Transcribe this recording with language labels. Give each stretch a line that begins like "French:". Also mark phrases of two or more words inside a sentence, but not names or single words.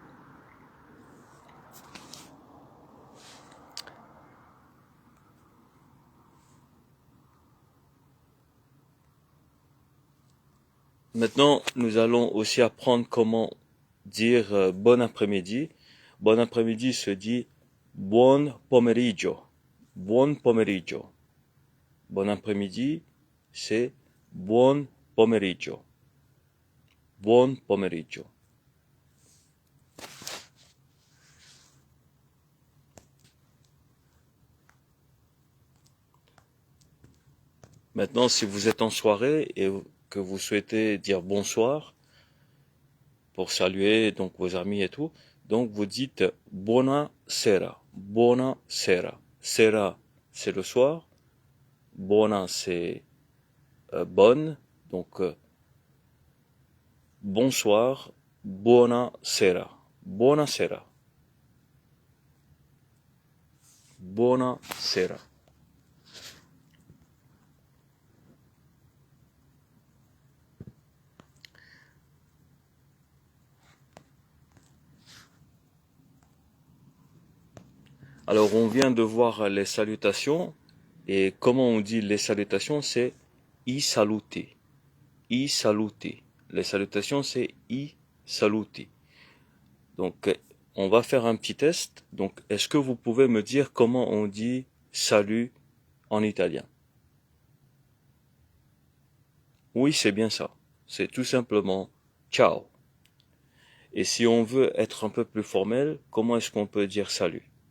French: Maintenant, nous allons aussi apprendre comment dire bon après-midi. Bon après-midi se dit
Italian: buon pomeriggio. Buon pomeriggio.
French: Bon après-midi, c'est
Italian: buon pomeriggio. Buon pomeriggio.
French: Maintenant, si vous êtes en soirée et que vous souhaitez dire bonsoir pour saluer donc vos amis et tout, donc vous dites
Italian: buona sera, buona sera.
French: Sera, c'est le soir. Buona, c'est bonne. Donc bonsoir,
Italian: buona sera, buona sera, buona sera.
French: Alors on vient de voir les salutations et comment on dit les salutations, c'est
Italian: i saluti. I saluti.
French: Les salutations, c'est
Italian: i saluti.
French: Donc, on va faire un petit test. Donc, est-ce que vous pouvez me dire comment on dit salut en italien? Oui, c'est bien ça. C'est tout simplement ciao. Et si on veut être un peu plus formel, comment est-ce qu'on peut dire salut?